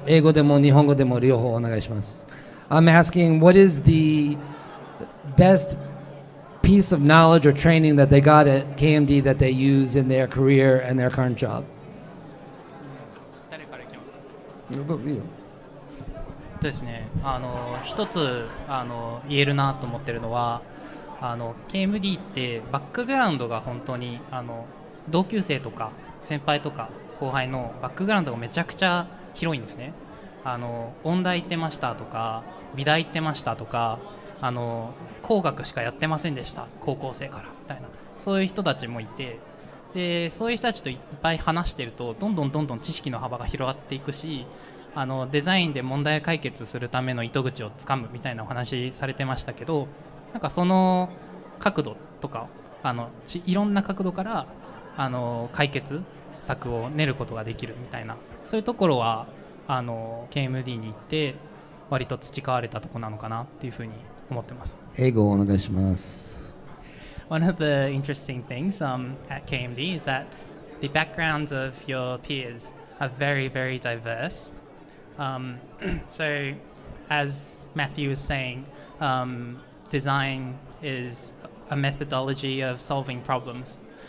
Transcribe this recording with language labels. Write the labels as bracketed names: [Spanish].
[Japanese] 英語でも日本語でも両方お願いします。 [English] I'm asking what is the best piece of knowledge or training that they got at KMD that they use in their career and their current job? [Japanese] 誰からいきますか？いいよ。ですね、一つ言えるなと思ってるのはKMD ってバックグラウンドが本当に同級生とか先輩とか後輩のバックグラウンドがめちゃくちゃ広いんですね。音大行ってましたとか美大行ってましたとか工学しかやってませんでした高校生からみたいなそういう人たちもいてでそういう人たちといっぱい話してるとどんどん知識の幅が広がっていくしデザインで問題解決するための糸口をつかむみたいなお話されてましたけどなんかその角度とかいろんな角度から解決策を練ることができるみたいなそういうところはKMD に行って割と培われたところなのかなっていうふうに思ってます。英語をお願いします。 [English] One of the interesting things at KMD is that the backgrounds of your peers are very, very diverse. So, as Matthew was saying, design is a methodology of solving problems.